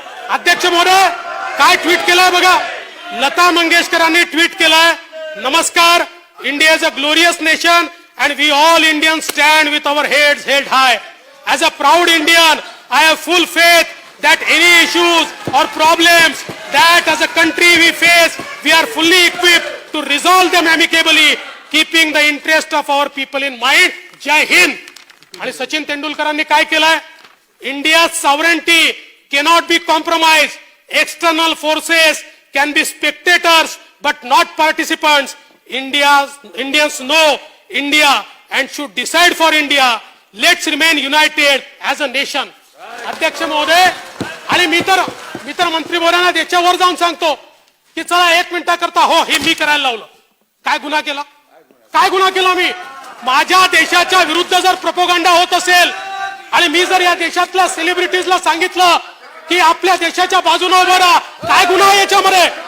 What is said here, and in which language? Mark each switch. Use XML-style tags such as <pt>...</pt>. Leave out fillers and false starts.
<mr>अध्यक्ष महोदय, काय ट्विट केलंय बघा. लता मंगेशकरांनी ट्विट केलंय, नमस्कार,</mr> <en>India is a glorious nation and we all Indians stand with our heads held high. As a proud Indian, I have full faith that any issues or problems that as a country we face, we are fully equipped to resolve them amicably, keeping the interest of our people in mind. Jai Hind.</en> <mr>आणि सचिन तेंडुलकरांनी काय केलंय?</mr> <en>India's sovereignty cannot be compromised. External forces can be spectators but not participants. Indians know India and should decide for India. Let's remain united as a nation.</en> <mr>अध्यक्ष महोदय, आणि मी तर मंत्री बोलांना त्याच्यावर जाऊन सांगतो की चला 1 मिनिटाकरता हो हे मी करायला लावलं. काय गुन्हा केला? काय गुन्हा केला मी? माझ्या देशाच्या विरुद्ध जर प्रोपोगंडा होत असेल आणि मी जर या देशातल्या सेलिब्रिटीजला सांगितलं की आपल्या देशाच्या बाजूने उभं राहा, काय गुन्हा आहे याच्यामध्ये?</mr>